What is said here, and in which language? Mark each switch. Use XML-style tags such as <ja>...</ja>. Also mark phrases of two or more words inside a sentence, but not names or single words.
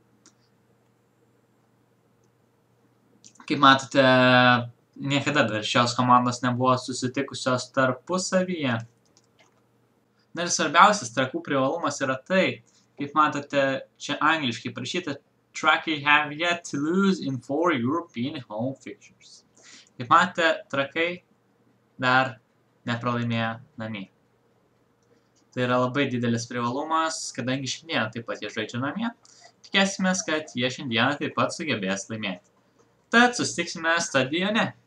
<lt>Kaip matote, niekada dar šios komandos nebuvo susitikusios tarpusavyje. Na ir svarbiausias Trakų privalumas yra tai, kaip matote, čia angliškai parašyta Trakai</lt> <en>have yet to lose in 4 European home fixtures.</en> <lt>Kaip matote, Trakai dar nepralaimėjo namie. Tai yra labai didelis privalumas, kadangi šiandieną taip pat jie žaidžia namie. Tikėsimės, kad jie šiandieną taip pat sugebės laimėti. Tad susitiksime stadione.</lt>